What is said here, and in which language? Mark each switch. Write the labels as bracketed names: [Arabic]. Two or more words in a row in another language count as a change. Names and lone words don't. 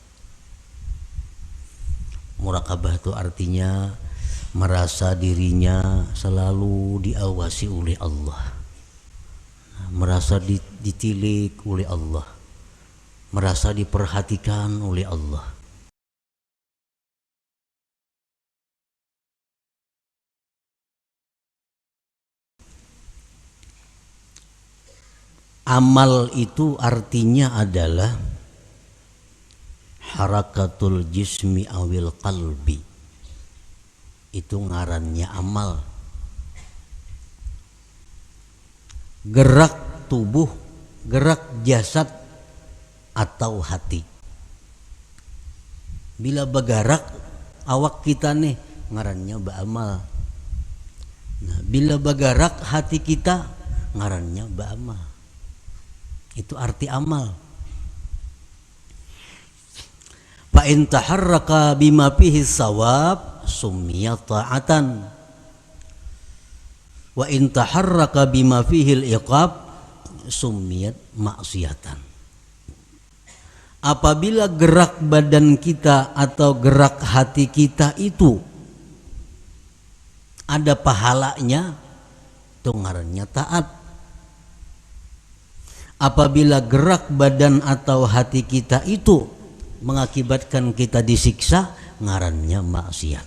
[Banjar] Murakabah itu artinya merasa dirinya selalu diawasi oleh Allah, merasa ditilik oleh Allah, merasa diperhatikan oleh Allah. Amal itu artinya adalah [Arabic] حركة الجسم أو القلب. [Banjar] Itu ngarannya amal. Gerak tubuh, gerak jasad atau hati. Bila bergerak awak kita nih ngarannya beramal. Nah, bila bergerak hati kita ngarannya beramal. Itu arti amal. [Arabic] فإن تحرك بما فيه ثواب سمي طاعة. وإن تحرك بما فيه العقاب سميت معصية. [Banjar] Apabila gerak badan kita atau gerak hati kita itu ada pahalanya, itu ngarannya taat. Apabila gerak badan atau hati kita itu mengakibatkan kita disiksa, ngarannya maksiat.